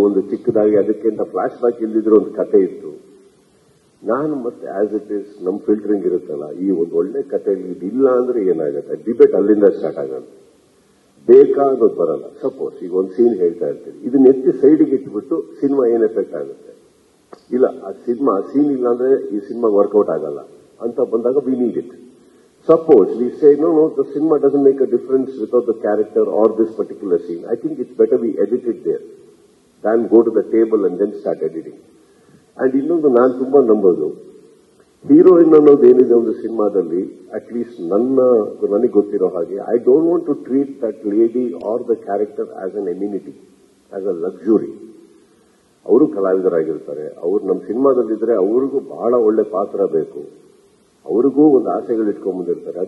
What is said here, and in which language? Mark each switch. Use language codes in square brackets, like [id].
[kn] ಒಂದು ಚಿಕ್ಕದಾಗಿ ಅದಕ್ಕಿಂತ ಫ್ಲಾಶ್ ಬ್ಯಾಕ್ ಇಲ್ದಿದ್ರೆ ಒಂದು ಕತೆ ಇತ್ತು. ನಾನು ಮತ್ತೆ [en] as it is [kn] ನಮ್ ಫಿಲ್ಟರಿಂಗ್ ಇರುತ್ತಲ್ಲ, ಈ ಒಂದು ಒಳ್ಳೆ ಕಥೆಯಲ್ಲಿ ಇದಿಲ್ಲ ಅಂದ್ರೆ ಏನಾಗುತ್ತೆ, ಡಿಬೇಟ್ ಅಲ್ಲಿಂದ ಸ್ಟಾರ್ಟ್ ಆಗುತ್ತೆ. ಬೇಕಾ ಅನ್ನೋದು ಬರಲ್ಲ. ಸಪೋಸ್ ಈಗ ಒಂದು ಸೀನ್ ಹೇಳ್ತಾ ಇರ್ತೀರಿ, ಇದನ್ನ ಎತ್ತಿ ಸೈಡ್ಗೆ ಇಟ್ಬಿಟ್ಟು ಸಿನಿಮಾ ಏನ್ ಎಫೆಕ್ಟ್ ಆಗುತ್ತೆ, ಇಲ್ಲ ಆ ಸೀನ್ ಇಲ್ಲ ಅಂದ್ರೆ ಈ ಸಿನಿಮಾ ವರ್ಕೌಟ್ ಆಗಲ್ಲ ಅಂತ ಬಂದಾಗ [en] We need it. Suppose we say, no, the cinema doesn't make a difference without the character or this particular scene. I think it's better we edit it there than go to the table and then start editing. And [kn] ಇನ್ನೊಂದು ನಾನು ತುಂಬಾ ನಂಬೋದು, heroine ಅನ್ನೋದು ಏನಿದೆ ಒಂದು ಸಿನಿಮಾದಲ್ಲಿ, [en] at least [kn] ನನಗೆ ಗೊತ್ತಿರೋ ಹಾಗೆ, [en] I don't want to treat that lady or the character as an amenity, as a luxury. [kn] ಅವರು ಕಲಾವಿದರಾಗಿರ್ತಾರೆ, ಅವ್ರು ನಮ್ಮ ಸಿನಿಮಾದಲ್ಲಿದ್ರೆ ಅವ್ರಿಗೂ ಬಹಳ ಒಳ್ಳೆ ಪಾತ್ರ ಬೇಕು, ಅವ್ರಿಗೂ ಒಂದು ಆಸೆಗಳು ಇಟ್ಕೊಂಡ್ ಬಂದಿರ್ತಾರೆ.